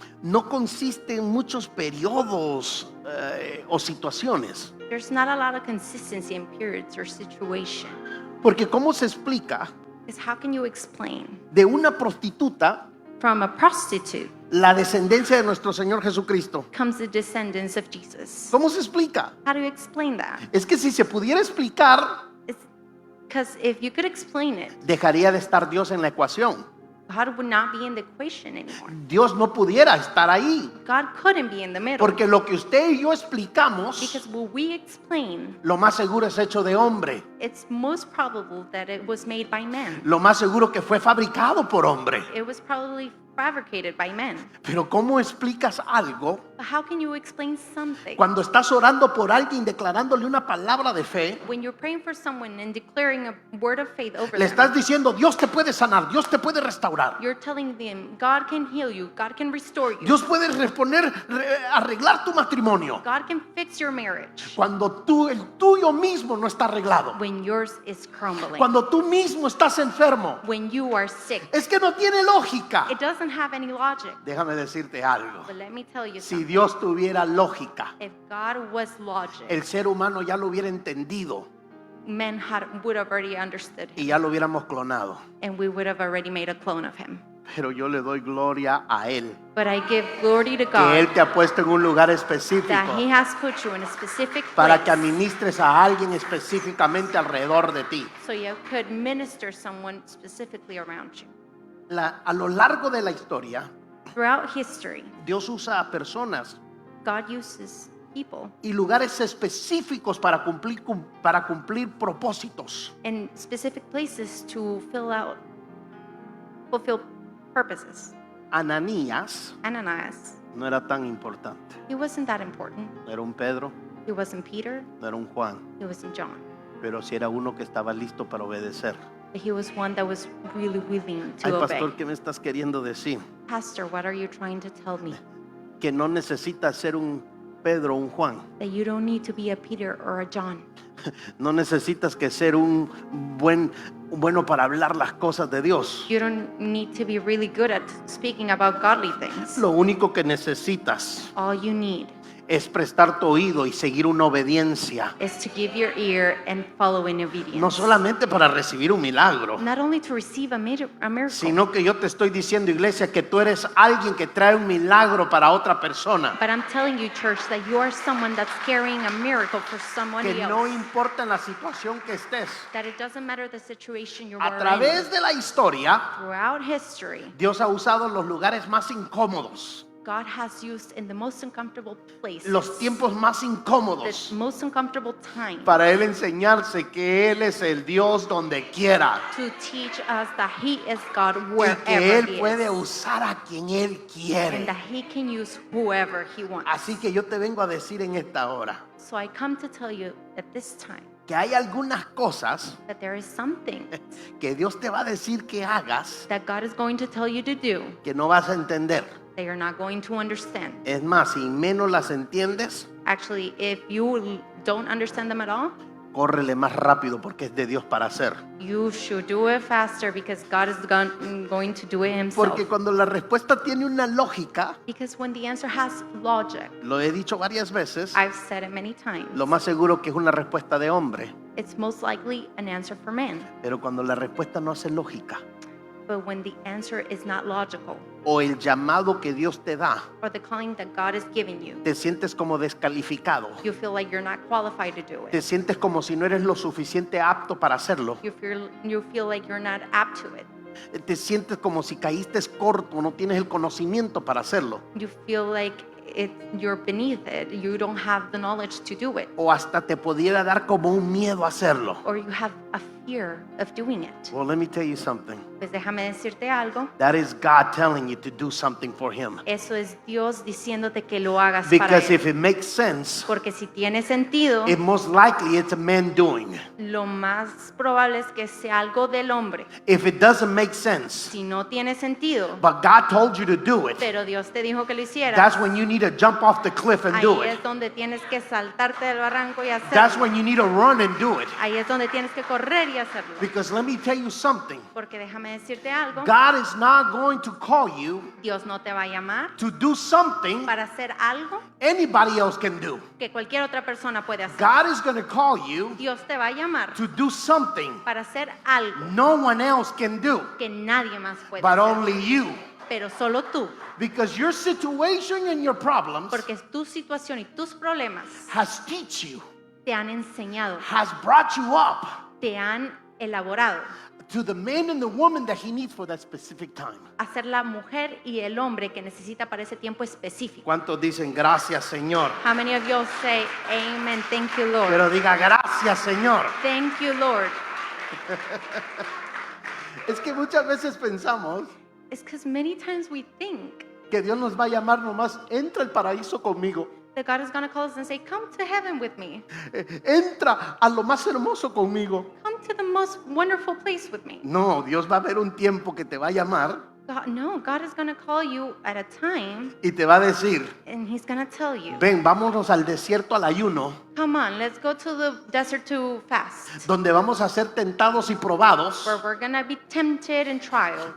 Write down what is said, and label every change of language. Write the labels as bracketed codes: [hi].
[es] no consiste en muchos periodos o situaciones. [en] there's not a lot of consistency in periods or situation. [es] Porque ¿cómo se explica [en] Because how can you explain [es] de una prostituta [en] from a prostitute [es] la descendencia de nuestro Señor Jesucristo? [en] comes the descendants of Jesus? [es] ¿Cómo se explica? [en] How do you explain that? [es] Es que si se pudiera explicar, [en] Because if you could explain it, [es] dejaría de estar Dios en la ecuación. [en] God would not be in the equation anymore. [es] Dios no pudiera estar ahí. [en] God couldn't be in the middle. [es] Porque lo que usted y yo explicamos, [en] Because what we explain, [es] lo más seguro es hecho de hombre. [en] it's most probable that it was made by men. [es] Lo más seguro que fue fabricado por hombre. [en] It was probably fabricated by men. [es] Pero ¿cómo explicas algo [en] But how can you explain something [es] cuando estás orando por alguien declarándole una palabra de fe? [en] when you're praying for someone and declaring a word of faith over [es] Le estás [en] them? [es] diciendo, Dios te puede sanar, Dios te puede restaurar. [en] You're telling them, God can heal you, God can restore you, [es] Dios puede arreglar tu matrimonio. [en] God can fix your marriage [es] Cuando el tuyo mismo no está arreglado. [en] when yours is crumbling, [es] Cuando tú mismo estás enfermo. [en] when you are sick. [es] Es que no tiene lógica. [en] It doesn't have any logic. [es] Déjame decirte algo. [en] But let me tell you [es] Si [en] something. [es] Dios tuviera lógica, [en] If God was logic, [es] el ser humano ya lo hubiera entendido [en] men would have already understood [es] y [en] him, [es] ya lo hubiéramos clonado. [en] and we would have already made a clone of him. [es] Pero yo le doy gloria a Él, [en] But I give glory to [es] que Él [en] God [es] te ha puesto en un lugar específico [en] that He has put you in a specific [es] para que [en] place [es] administres a alguien específicamente alrededor de ti. [en] so you could minister someone specifically around you. [es] A lo largo de la historia, [en] Throughout history, [es] Dios usa a personas [en] God uses people [es] y lugares específicos para cumplir propósitos. [en] in specific places to fulfill purposes. [es] Ananías, [en] Ananias, [es] No era tan importante. [en] He wasn't that important. [es] No era un Pedro, [en] He wasn't Peter. [es] no era un Juan, [en] He wasn't John. [es] pero sí era uno que estaba listo para obedecer. [en] But he was one that was really willing [es] Ay, [en] to [es] pastor, [en] obey. [es] ¿qué me estás queriendo decir? [en] Pastor, what are you trying to tell me? [es] Que no necesitas ser un Pedro o un Juan. [en] That you don't need to be a Peter or a John. [es] No necesitas que ser un bueno para hablar las cosas de Dios. [en] You don't need to be really good at speaking about godly things. [es] Lo único que necesitas [en] All you need [es] es prestar tu oído y seguir una obediencia. [en] is to give your ear and follow in obedience. [es] No solamente para recibir un milagro, [en] Not only to receive a miracle, [es] sino que yo te estoy diciendo, iglesia, que tú eres alguien que trae un milagro para otra persona. [en] but I'm telling you, church, that you are someone that's carrying a miracle for someone [es] Que [en] else. [es] no importa en la situación que estés. [en] That it doesn't matter the situation you're [es] A [en] in. [es] través de la historia, [en] Throughout history, [es] Dios ha usado los lugares más incómodos, [en] God has used in the most uncomfortable places, [es] los tiempos más [en] the [es] incómodos, [en] most uncomfortable time, [es] para Él enseñarse que Él es el Dios donde quiera [en] to teach us that He is God [es] y [en] wherever [es] que Él [en] He [es] puede [en] is, [es] usar a quien Él [en] and [es] quiere. [en] that He can use whoever He wants. [es] Así que yo te vengo a decir en esta hora [en] So I come to tell you at this time [es] que hay algunas cosas [en] that there is something [es] que Dios te va a decir que hagas [en] that God is going to tell you to do [es] que no vas a entender. [en] that you're not going to understand. [es] Es más, si menos las entiendes, [en] Actually, if you don't understand them at all, [es] córrele más rápido porque es de Dios para hacer. [en] you should do it faster because God is going to do it Himself. [es] Porque cuando la respuesta tiene una lógica, [en] Because when the answer has logic, [es] lo he dicho varias veces, [en] I've said it many times, [es] lo más seguro que es una respuesta de hombre. [en] it's most likely an answer for man. [es] Pero cuando la respuesta no hace lógica, [en] But when the answer is not logical, [es] o el llamado que Dios te da, [en] or the calling that God is giving you, [es] te sientes como descalificado. [en] you feel like you're not qualified to do [es] Te [en] it. [es] sientes como si no eres lo suficiente apto para hacerlo. [en] You feel like you're not apt to it. [es] Te sientes como si caíste corto, no tienes el conocimiento para hacerlo. [en] You feel like you're beneath it. You don't have the knowledge to do it. [es] O hasta te pudiera dar como un miedo a hacerlo. [en] Or you have a fear of doing it. Well, let me tell you something. [es] Pues déjame decirte algo. [en] That is God telling you to do something for Him. [es] Eso es Dios diciéndote que lo hagas para [en] Because [es] Él. [en] if it makes sense, [es] Porque si tiene sentido, [en] it most likely it's a man doing. [es] lo más probable es que sea algo del hombre. [en] If it doesn't make sense, [es] Si no tiene sentido, [en] but God told you to do it, [es] pero Dios te dijo que lo hicieras, [en] that's when you need to jump off the cliff and do [es] ahí [en] it. [es] es donde tienes que saltarte del barranco y [en] That's [es] hacerlo. [en] when you need to run and do it. [es] Ahí es donde tienes que correr y hacerlo. [en] Because let me tell you something. [es] Porque déjame decirte algo, [en] God is not going to call you [es] Dios no te va a llamar [en] to do something [es] para hacer algo [en] anybody else can do. [es] que cualquier otra persona puede hacer. [en] God is going to call you [es] Dios te va a llamar [en] to do something [es] para hacer algo [en] no one else can do, [es] que nadie más puede [en] but [es] hacer, [en] only you. [es] pero solo tú. [en] Because your situation and your problems [es] Porque tu situación y tus problemas [en] has teach you, [es] te han enseñado, [en] has brought you up [es] te han elaborado [en] to the man and the woman that he needs for that specific time. [es] a ser la mujer y el hombre que necesita para ese tiempo específico. ¿Cuántos dicen gracias, Señor? [en] How many of you say, Amen, thank you, Lord. [es] Pero diga gracias, Señor. [en] Thank you, Lord. [es] Es que muchas veces pensamos [en] It's because many times we think [es] que Dios nos va a llamar nomás, entra al paraíso conmigo, [en] that God is going to call us and say, come to heaven with me. [es] entra a lo más hermoso conmigo. [en] Come to the most wonderful place with me. [es] No, Dios va a haber un tiempo que te va a llamar [en] No, God is going to call you at a time [es] y te va a decir, [en] and He's going to tell you, [es] ven, vámonos al desierto al ayuno, [en] come on, let's go to the desert to fast, [es] donde vamos a ser tentados y probados, [en] where we're going to be tempted and trialed,